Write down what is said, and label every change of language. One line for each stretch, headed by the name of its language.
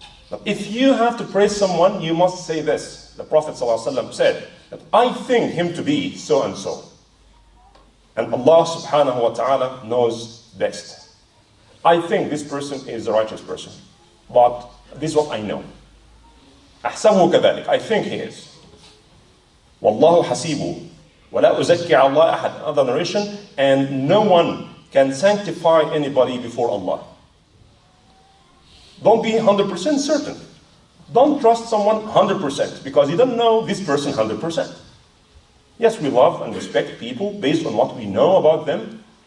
English: Now, if you have to praise someone, you must say this. The Prophet ﷺ said, that I think him to be so and so. And Allah subhanahu wa ta'ala knows best. I think this person is a righteous person, but this is what I know.
Arabic: أحسبه كذلك.
English: I think he is.
Arabic: والله حسيبه ولا أزكي على الله أحد.
English: Another narration, and no one can sanctify anybody before Allah. Don't be 100% certain. Don't trust someone 100% because you don't know this person 100%. Yes, we love and respect people based on what we know about them.